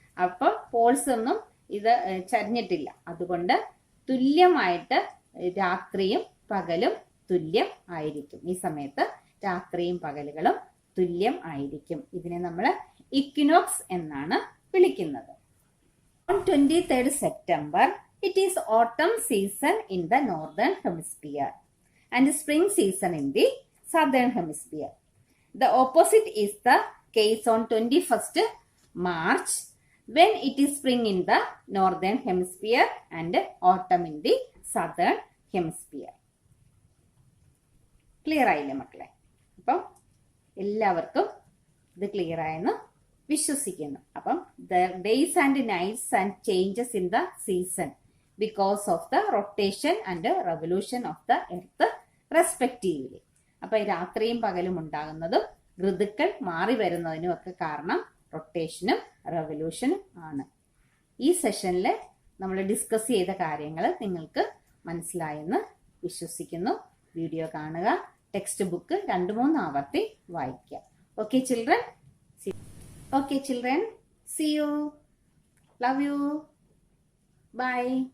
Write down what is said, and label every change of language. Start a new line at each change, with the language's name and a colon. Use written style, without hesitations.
Malayalam: അപ്പൊ പോൾസ് ഒന്നും ഇത് ചരിഞ്ഞിട്ടില്ല. അതുകൊണ്ട് തുല്യമായിട്ട് രാത്രിയും പകലും തുല്യം ആയിരിക്കും. ഈ സമയത്ത് രാത്രിയും പകലുകളും തുല്യം ആയിരിക്കും. ഇതിനെ നമ്മൾ ഇക്വിനോക്സ് എന്നാണ് വിളിക്കുന്നത്.
English: On 23rd September, it is autumn season in the northern hemisphere and spring season in the southern hemisphere. The opposite is the case on 21st March, when it is spring in the northern hemisphere and autumn in the southern hemisphere.
Malayalam: Clear ആയില്ലേ മക്കളെ? അപ്പം എല്ലാവർക്കും ഇത് clear ആയെന്ന് വിശ്വസിക്കുന്നു.
English: അപ്പം days and nights and changes in the season because of the rotation and revolution of the earth respectively.
Malayalam: അപ്പൊ രാത്രിയും പകലും ഉണ്ടാകുന്നതും ഋതുക്കൾ മാറി വരുന്നതിനും ഒക്കെ കാരണം റൊട്ടേഷനും റെവല്യൂഷനും ആണ്. ഈ സെഷനിൽ നമ്മൾ ഡിസ്കസ് ചെയ്ത കാര്യങ്ങൾ നിങ്ങൾക്ക് മനസ്സിലായെന്ന് വിശ്വസിക്കുന്നു. വീഡിയോ കാണുക, ടെക്സ്റ്റ് ബുക്ക് 2-3 ആവർത്തി വായിക്കുക.
English: Okay children? Okay children, see you, love you, bye.